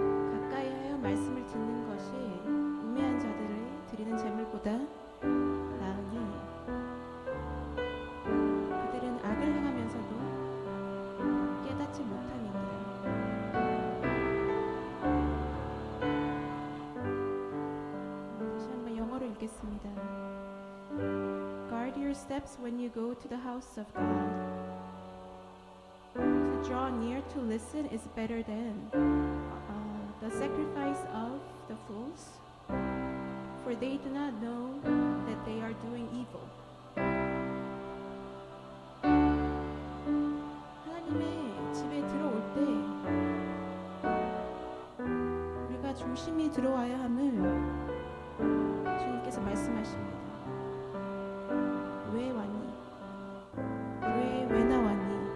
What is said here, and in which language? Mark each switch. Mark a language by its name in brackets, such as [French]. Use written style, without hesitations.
[Korean] 가까이 하여 말씀을 듣는 것이 우매한 자들을 드리는 제물보다 나으니 그들은 악을 행하면서도 깨닫지 못함이니라. 다시 한번 영어로 읽겠습니다. [English] Guard your steps when you go to the house of God. To draw near to listen is better than the sacrifice of the fools, for they do not know that they are doing evil. [Korean] 하나님의 집에 들어올 때 우리가 조심히 들어와야 함을 주님께서 말씀하십니다. 왜 왔니? 왜 나왔니?